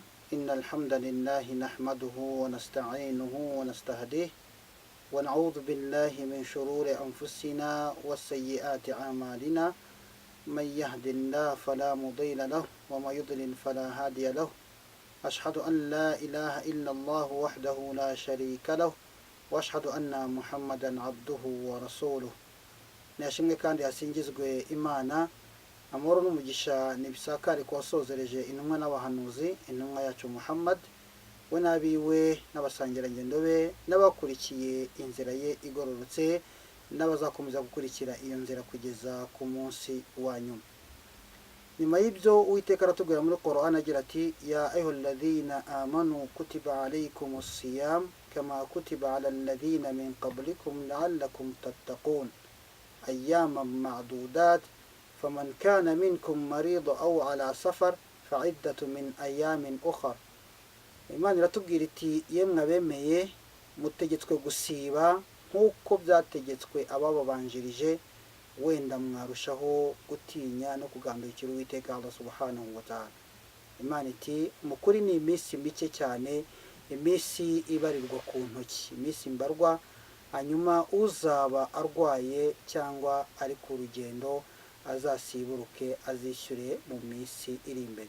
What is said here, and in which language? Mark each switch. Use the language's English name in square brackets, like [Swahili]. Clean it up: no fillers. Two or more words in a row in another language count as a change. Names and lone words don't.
[Arabic] إن الحمد لله نحمده ونستعينه ونستهديه ونعوذ بالله من شرور أنفسنا وسيئات أعمالنا. من يهده الله فلا مضل له ومن يضلل فلا هادي له. أشهد أن لا إله إلا الله وحده لا شريك له وأشهد أن محمدا عبده ورسوله. [Kinyarwanda] Nashimwe kandi hasingizwe Imana, amahoro n'umugisha nibisakare kwasozereje intumwa n'abahanuzi, intumwa yacu Muhammad we nabiwe n'abasangirangendo be n'abakurikiye inzira ye igororotse n'abazakomeza gukurikira iyo nzira kugeza ku munsi wa nyuma. Nyuma y'ibyo Uwiteka aratubwira muri Qur'an agira ati: [Arabic] يا أيها الذين آمنوا كتب عليكم الصيام كما كتب على الذين من قبلكم لعلكم تتقون أياما معدودات فمن كان منكم مريض أو على سفر فعدة من أيام أخر. [Kinyarwanda] Imana iratubwira iti yemwe abemeye mutegetswe gusiba nk'uko byategetswe abababanjirije, wenda mwarushaho gutinya no kugandukira Uwiteka Allah [Arabic] سبحانه وتعالى. [Kinyarwanda] Imana iti mukuri ni iminsi mike cyane, iminsi ibarirwa ku ntoki, iminsi mbarwa, hanyuma uzaba arwaye cyangwa ari ku rugendo azasiburuke azishyure mu minsi iri imbere.